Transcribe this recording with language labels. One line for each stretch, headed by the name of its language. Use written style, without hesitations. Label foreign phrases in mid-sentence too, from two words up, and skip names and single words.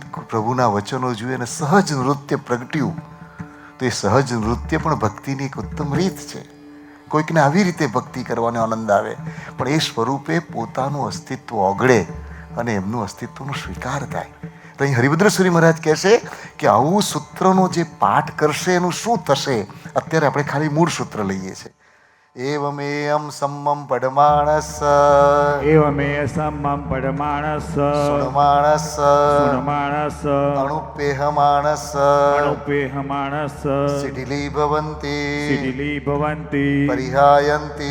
Gujarati: પ્રભુના વચનો જોઈએ અને સહજ નૃત્ય પ્રગટ્યું તો એ સહજ નૃત્ય પણ ભક્તિની એક ઉત્તમ રીત છે કોઈકને આવી રીતે ભક્તિ કરવાનો આનંદ આવે પણ એ સ્વરૂપે પોતાનું અસ્તિત્વ ઓગળે અને એમનું અસ્તિત્વનો સ્વીકાર થાય તો અહીં હરિભદ્ર સુરી મહારાજ કહેશે કે આવું સૂત્રનો જે પાઠ કરશે એનું શું થશે અત્યારે આપણે ખાલી મૂળ સૂત્ર લઈએ છીએ
Prakrit languages: एवमेयं सम्मं पडमाणस एवमेय सम्मं पडमाणस सुणमाणस सुणमाणस अणुपेहमाणस अणुपेहमाणस शिथिली भवन्ति शिथिली भवन्ति परिहायन्ति